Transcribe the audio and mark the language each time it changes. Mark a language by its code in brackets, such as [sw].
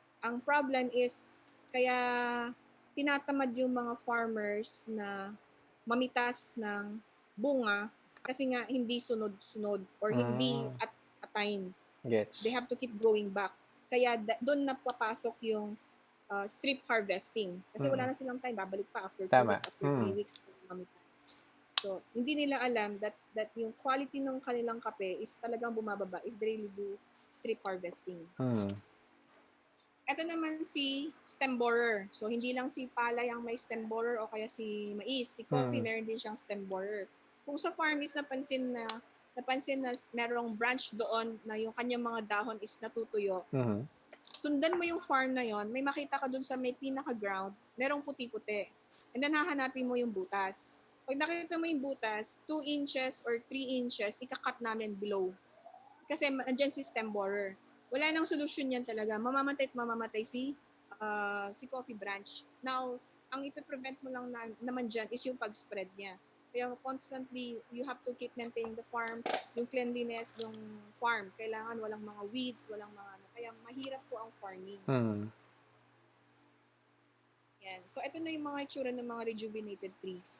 [tl] Ang problem is, kaya tinatamad yung mga farmers na mamitas ng bunga kasi nga hindi sunod-sunod or hindi [en] at a time. Yes. They have to keep going back. [tl] Kaya doon napapasok yung [en] strip harvesting. [tl] Kasi wala na silang [en] time. [tl] Babalik pa after 2 weeks, after 3 weeks mamitas. So, hindi nila alam that yung quality ng kanilang kape is talagang bumababa [en] if they really do strip harvesting. [tl] Ito naman si stem borer. So, hindi lang si palay ang may stem borer o kaya si mais. Si coffee, meron din siyang stem borer. Kung sa farm is napansin na merong branch doon na yung kanyang mga dahon is natutuyo, sundan mo yung farm na yon, may makita ka doon sa may pinaka-ground, merong puti-puti. And then, hahanapin mo yung butas. Pag nakita mo yung butas, 2 inches or 3 inches, ika-cut namin below. Kasi andyan si stem borer. Wala nang solusyon yan talaga. Mamamatay si coffee branch. Now, ang ipiprevent mo lang naman dyan is yung pag-spread niya. [en] Kaya constantly, you have to keep maintaining the farm, yung cleanliness ng farm. [tl] Kailangan walang mga weeds, walang mga ano. Kaya mahirap po ang farming. Yan. So, ito na yung mga itsura ng mga rejuvenated trees.